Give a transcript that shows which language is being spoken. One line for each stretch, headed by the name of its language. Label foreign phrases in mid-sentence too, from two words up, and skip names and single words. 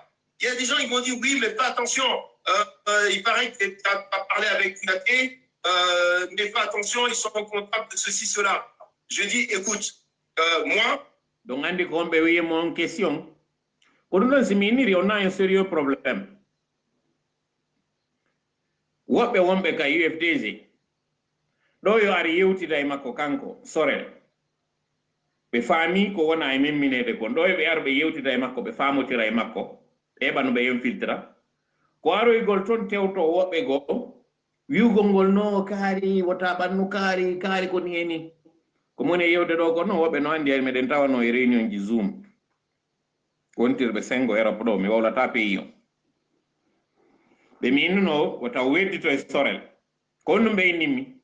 French: Il y a des gens qui m'ont dit oui, mais fais attention. Il paraît que tu as parlé avec Kouyaté, mais fais attention, ils sont comptables de ceci, cela. Je dis, écoute, moi. Donc, on dit qu'on peut y mon question. Pour nous, on a un sérieux problème.
Fula: Woɓɓe wonɓe ka UFDG ɗo yo ari yewtida e makko kanko Sorel ɓe faami ko wona e memminede kon ɗo ɓe ar ɓe yewtida e makko ɓe famotira e makko ɓeɓa no ɓe infiltra ko aroygol toon tewto woɓɓe goo wiwgol ngol no kaari wota ɓannu kaari ko ni heni ko moni e yewde ɗo ko no woɓɓe no anndi meɗen tawano e réunion ji zoom wontirɓe 5 Europe ɗo mi wawlata pays o ɓe mi innuno o taw weddito e sorel ko on ɗum ɓe innimmi